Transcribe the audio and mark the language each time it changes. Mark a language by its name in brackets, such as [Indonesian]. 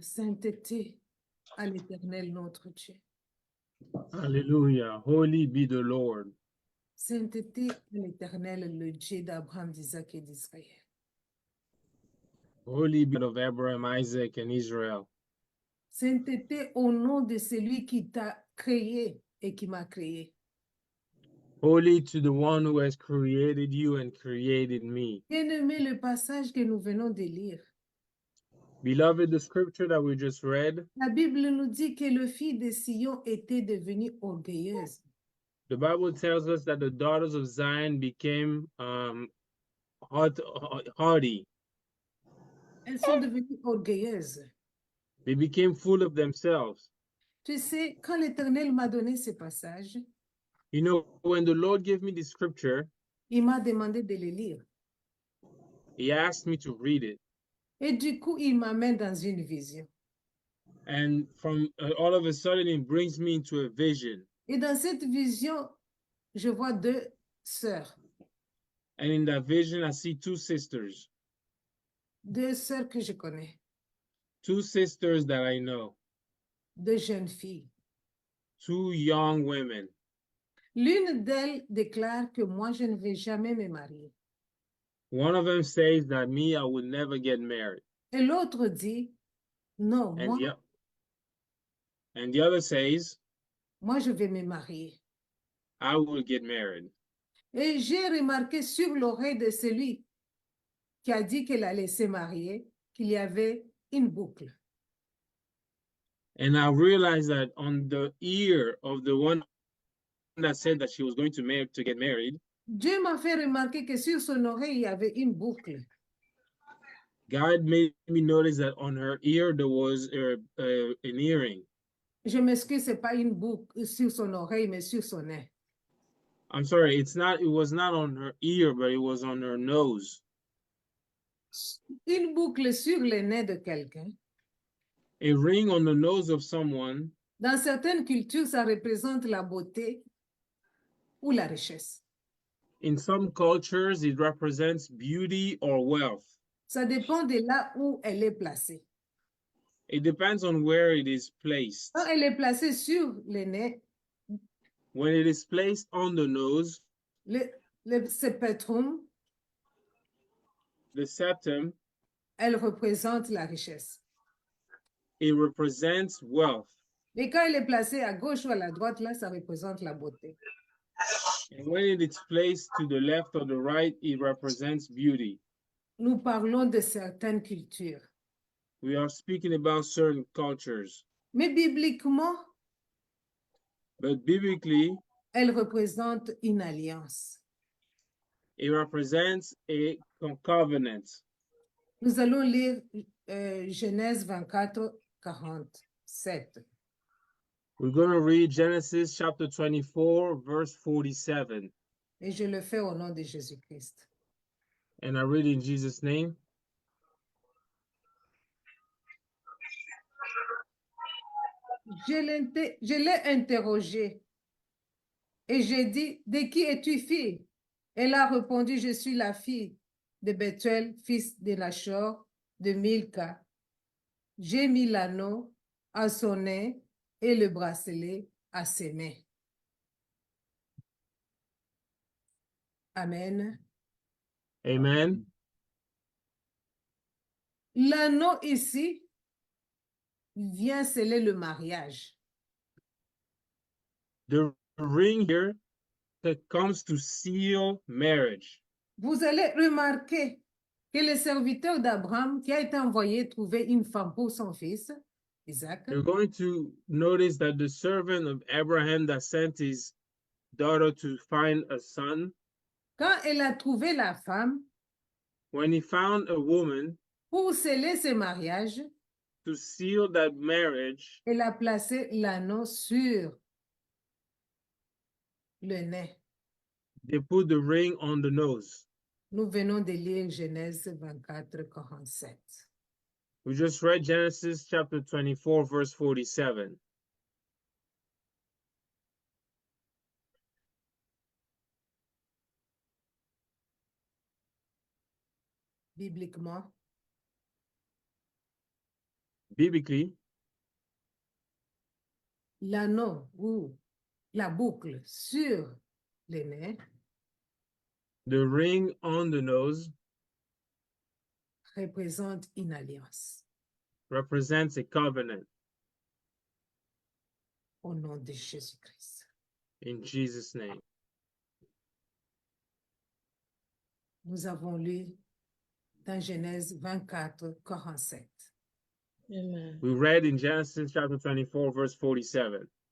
[French] Sainteté à l'Éternel notre Dieu. [English] Hallelujah. Holy be the Lord. [French] Sainteté à l'Éternel, le Dieu d'Abraham, d'Isaac et d'Israël. [English] Holy be of Abraham, Isaac, and Israel. [French] Sainteté au nom de celui qui t'a créé et qui m'a créé. [English] Holy to the one who has created you and created me. [French] Bien-aimé, le passage que nous venons de lire. [English] Beloved, the scripture that we just read, [French] La Bible nous dit que le fils de Sion était devenue orgueilleuse. [English] the Bible tells us that the daughters of Zion became haughty. [French] Elles sont devenues orgueilleuses. [English] They became full of themselves. [French] Tu sais, quand l'Éternel m'a donné ce passage, [English] You know, when the Lord gave me the scripture, [French] il m'a demandé de le lire. [English] he asked me to read it. [French] Et du coup, il m'amène dans une vision. [English] And from all of a sudden, it brings me into a vision. [French] Et dans cette vision, je vois deux sœurs. [English] And in that vision, I see two sisters. [French] 2 sœurs que je connais, [English] 2 sisters that I know, [French] 2 jeunes filles. [English] 2 young women. [French] L'une d'elles déclare que moi, je ne vais jamais me marier. [English] One of them says that me, I would never get married. [French] Et l'autre dit, non, [English] And the other says, [French] moi, je vais me marier. [English] I will get married. [French] Et j'ai remarqué sur l'oreille de celui qui a dit qu'elle allait se marier, qu'il y avait une boucle. [English] And I realized that on the ear of the one that said that she was going to get married, [French] Dieu m'a fait remarquer que sur son oreille, il y avait une boucle. [English] God made me notice that on her ear there was an earring. [French] Je m'excuse, c'est pas une boucle sur son oreille, mais sur son nez. [English] I'm sorry, it was not on her ear, but it was on her nose. [French] Une boucle sur le nez de quelqu'un. [English] A ring on the nose of someone, [French] Dans certaines cultures, ça représente la beauté ou la richesse. [English] in some cultures, it represents beauty or wealth. [French] Ça dépend de là où elle est placée. [English] It depends on where it is placed. [French] Quand elle est placée sur le nez, [English] When it is placed on the nose, [French] le septum, [English] the septum, [French] elle représente la richesse. [English] it represents wealth. [French] Et quand elle est placée à gauche ou à la droite, là, ça représente la beauté. [English] And when it is placed to the left or the right, it represents beauty. [French] Nous parlons de certaines cultures. [English] We are speaking about certain cultures. [French] Mais bibliquement, [English] But biblically, [French] elle représente une alliance. [English] it represents a covenant. [French] Nous allons lire Genèse 24, 47. [English] We're going to read Genesis chapter 24, verse 47. [French] Et je le fais au nom de Jésus-Christ. [English] And I read in Jesus' name. [French] Je l'ai interrogée et j'ai dit, de qui es-tu fille? Elle a répondu, je suis la fille de Bethuel, fils de Nachor, de Milka. J'ai mis l'anneau à son nez et le bracelet à ses mains. Amen. Amen. L'anneau ici vient sceller le mariage. [English] The ring here that comes to seal marriage. [French] Vous allez remarquer que le serviteur d'Abraham qui a été envoyé trouver une femme pour son fils, Isaac, [English] You're going to notice that the servant of Abraham that sent his daughter to find a son, [French] quand elle a trouvé la femme [English] when he found a woman [French] pour sceller ce mariage, [English] to seal that marriage, [French] elle a placé l'anneau sur le nez. [English] they put the ring on the nose. [French] Nous venons de lire Genèse 24, 47. [English] We just read Genesis chapter 24, verse 47. [French] Bibliquement, [English] Biblically, [French] l'anneau ou la boucle sur le nez [English] the ring on the nose [French] représente une alliance [English] represents a covenant [French] au nom de Jésus-Christ. [English] in Jesus' name. [French] Nous avons lu dans Genèse 24, 47. Amen. [English] We read in Genesis chapter 24, verse 47.